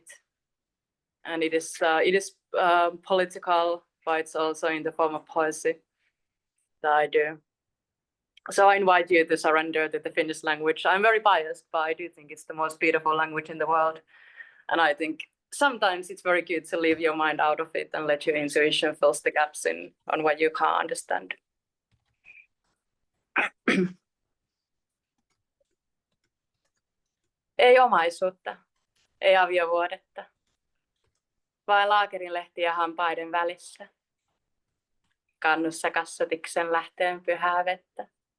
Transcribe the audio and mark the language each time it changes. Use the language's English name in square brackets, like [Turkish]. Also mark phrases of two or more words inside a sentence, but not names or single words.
[English] And it is political, but it's also in the form of poesy that I do. So I invite you to surrender to the Finnish language. I'm very biased, but I do think it's the most beautiful language in the world. And I think sometimes it's very good to leave your mind out of it and let your intuition fill the gaps on what you can't understand. [Finnish] Ei omaisuutta, ei aviovuodetta, vain laakerinlehtiä hampaiden välissä. Kannussa kassatiksen lähteen pyhää vettä.